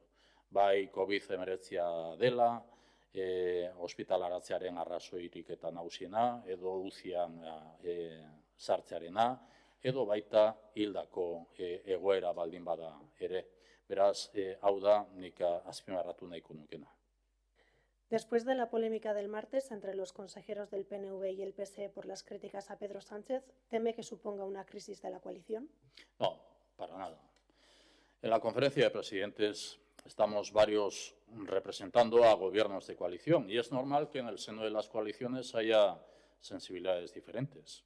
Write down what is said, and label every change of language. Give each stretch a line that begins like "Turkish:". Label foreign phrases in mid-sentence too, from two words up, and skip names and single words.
Basque: Bai COVID-19 dela, ospitalaratzearen arrazoirik eta nagusiena, edo UCIan sartzearena, edo baita hildako egoera baldin bada ere. Beraz, hau da nik azpimarratu nahiko nukena.
Spanish: Después de la polémica del martes entre los consejeros del PNV y el PSE por las críticas a Pedro Sánchez, ¿teme que suponga una crisis de la coalición? No, para nada. En la conferencia de presidentes estamos varios representando a gobiernos de coalición y es normal que en el seno de las coaliciones haya sensibilidades diferentes.